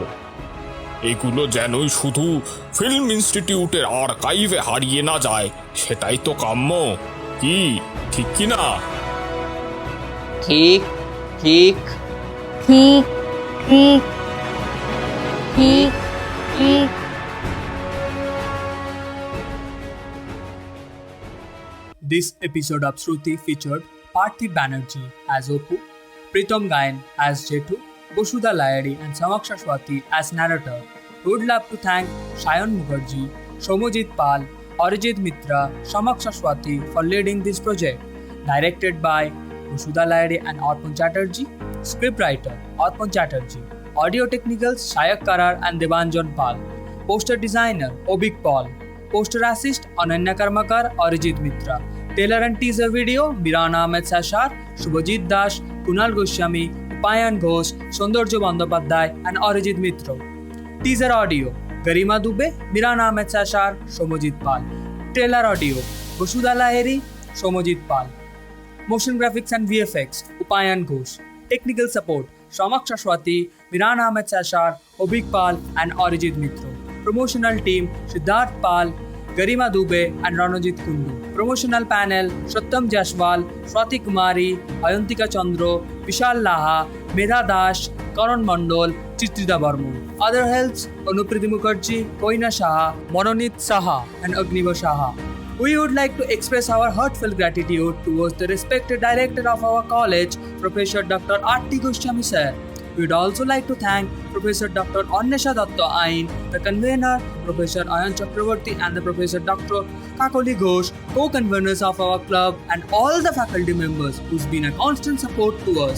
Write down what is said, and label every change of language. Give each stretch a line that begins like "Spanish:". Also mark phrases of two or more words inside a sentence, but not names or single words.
Bangla: এগুলো যেনই শুধু ফিল্ম ইনস্টিটিউটের আর্কাইভে হারিয়ে না যায়, সেটাই তো কাম্য। কি ঠিক কি না? ঠিক ঠিক ঠিক ঠিক ঠিক ঠিক।
English: This episode of Shruti featured Parthiv Banerjee as Opu, Pritam Gayan as Jetu, Bosudha Layari and Samaksha Swati as narrator. We would love to thank Shayan Mukherjee, Somojit Pal, Arijit Mitra, Samaksha Swati for leading this project. Directed by Bosudha Layari and Arpan Chatterjee. Scriptwriter Arpan Chatterjee. Audio technicals Shayak Karar and Devanjan Pal. Poster designer Obik Paul. Poster assist Ananya Karmakar, Arijit Mitra. Trailer and teaser video Mirana Ahmed Sashar, Shubhajit Dash, Kunal Goswami, Upayan Ghosh, Sondarjo Bandyopadhyay and Arijit Mitra. Teaser audio Garima Dubey, Mirana Ahmed Sashar, Shomojit Pal. Trailer audio Bosudha Lahiri, Shomojit Pal. Motion graphics and VFX Upayan Ghosh. Technical support Samaksha Swati, Mirana Ahmed Sashar, Obik Pal and Arijit Mitra. Promotional team Siddharth Pal, Garima Dubey and Ranojit Kundu. Promotional panel Satyam Jaiswal, Swati Kumari, Ayantika Chandro, Vishal Laha, Medha Dash, Karan Mandol, Chitrida Barman. Other helps Anupriti Mukherjee, Koina Shaha, Mononit Saha and Agniva Shaha. We would like to express our heartfelt gratitude towards the respected director of our college, Professor Dr. R.T. Goswami sir. We would also like to thank Professor Dr. Annesha Datta Ain, the convener, Professor Ayan Chakravarti and the Professor Dr. Kakoli Ghosh, co-conveners of our club, and all the faculty members who's been a constant support to us.